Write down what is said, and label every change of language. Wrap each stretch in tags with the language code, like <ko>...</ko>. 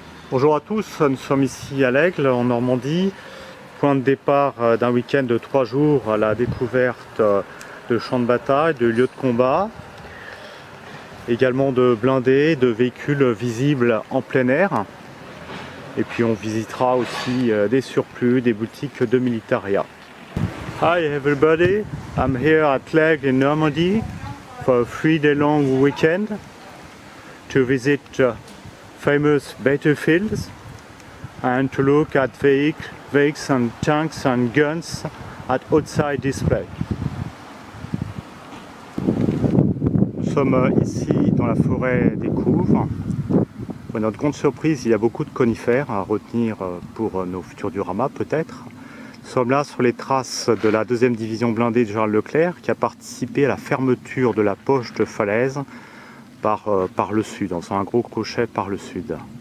<fr>Bonjour à tous, nous sommes ici à l'Aigle en Normandie, point de départ d'un week-end de 3 jours à la découverte de champs de bataille, de lieux de combat, également de blindés, de véhicules visibles en plein air. Et puis on visitera aussi des surplus, des boutiques de militaria.</fr> <en>Hi everybody, I'm here at l'Aigle in Normandy for a 3-day long weekend to visit famous battlefields and to look at vehicles and tanks and guns at outside display.</en> <fr>Nous sommes ici dans la forêt des Couves. Pour notre grande surprise, il y a beaucoup de conifères à retenir pour nos futurs dioramas peut-être. Nous sommes là sur les traces de la 2e division blindée de Général Leclerc qui a participé à la fermeture de la poche de Falaise par le sud, dans un gros crochet par le sud.</fr>